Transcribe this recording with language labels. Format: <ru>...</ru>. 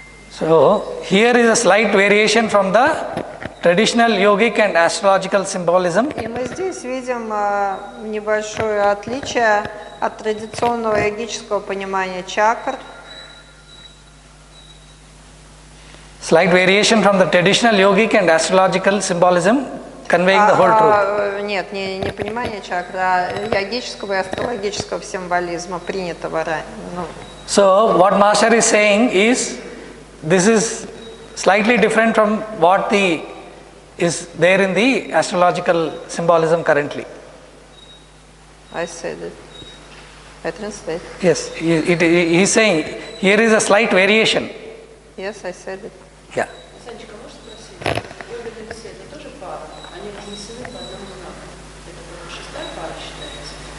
<en>So, here is a slight variation from the traditional yogic and astrological symbolism.</en> <ru>И мы здесь видим небольшое отличие от традиционного йогического понимания чакр.</ru> <en>Slight variation from the traditional yogic and astrological symbolism conveying the whole truth.</en> <ru>Нет, не понимание чакр, а йогического и астрологического символизма, принятого ранее.</ru> <en>So, what Master is saying is, this is slightly different from what is there in the astrological symbolism currently. I said it. I translate. Yes, he is saying, here is a slight variation. Yes, I said it. Yeah.</en> <ru>Санечка, можешь спросить? Йога и весы это тоже пара? Они разнесены по одному знаку. Это шестая пара считается?</ru>